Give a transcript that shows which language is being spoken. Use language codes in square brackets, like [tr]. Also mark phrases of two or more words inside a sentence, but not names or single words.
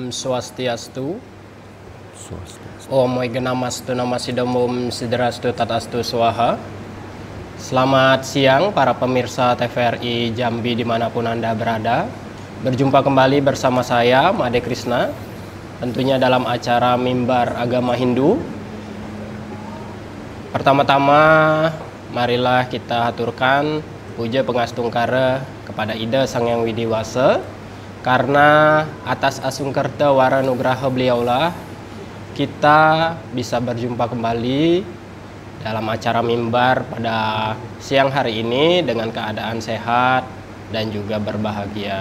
[sa] Swastiastu. Om Wignamastu Namasidam Om Sidrastu Tatastu Swaha. [id] Selamat siang para pemirsa TVRI Jambi dimanapun Anda berada. Berjumpa kembali bersama saya Made Krishna, tentunya dalam acara Mimbar Agama Hindu. Pertama-tama marilah kita haturkan puja pengastungkara kepada Ida Sang Hyang Widi Wasa, karena atas [ban] asungkerta waranugraha [id] beliaulah kita bisa berjumpa kembali dalam acara mimbar pada siang hari ini dengan keadaan sehat dan juga berbahagia.